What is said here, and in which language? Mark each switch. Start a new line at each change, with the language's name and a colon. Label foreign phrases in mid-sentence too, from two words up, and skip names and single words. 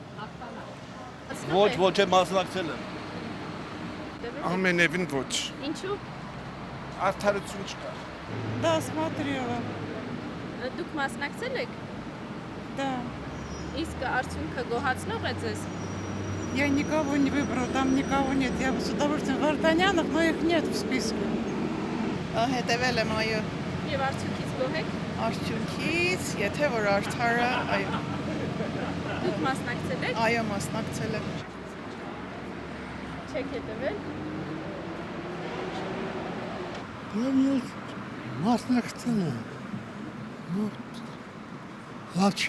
Armenian: Ոչ եմ մասնակցել եմ։ Ամենևին ոչ։ Ինչու՞։ Արդարություն չկա։
Russian: Да, смотрела.
Armenian: Դուք մասնակցել եք։
Russian: Да.
Armenian: Իսկ արդյունքը գոհացնող է ձեզ։
Russian: Я никого не выбрала, там никого нет. Я бы с удовольствием Вартанянов, но их нет в списке.
Armenian: Հետևել եմ, այո, Եվ արդյունքից գոհ եք։ արդյունքից, եթե որ արդարը, այո, Դուք մասնակցել եք։ այո, մասնակցել եմ։ Չեք հետևել։ Ես մասնակցել եմ, լավ չէ,